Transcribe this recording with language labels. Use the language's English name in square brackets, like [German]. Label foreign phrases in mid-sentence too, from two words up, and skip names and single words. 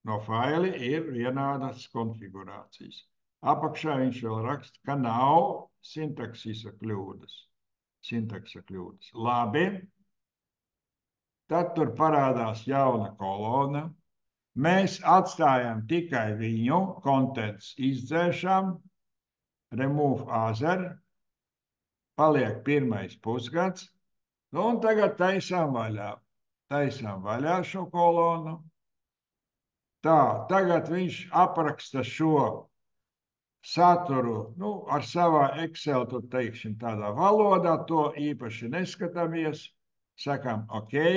[Latvian] no faili ir vienādas konfigurācijas. Apakšā viņš vēl raksta, ka nav sintaksisa kļūdas. Sintaksa kļūdas. Labi. Tad tur parādās jauna kolona. Mēs atstājam tikai viņu, [English] contents izdzēšam, remove other, [Latvian] paliek pirmais pusgads, nu un tagad taisām vaļā. Taisām vaļā šo kolonu. Tā, tagad viņš apraksta šo saturu, nu, ar savā Excel, tur teiksim, tādā valodā, to īpaši neskatāmies, sakām, ok.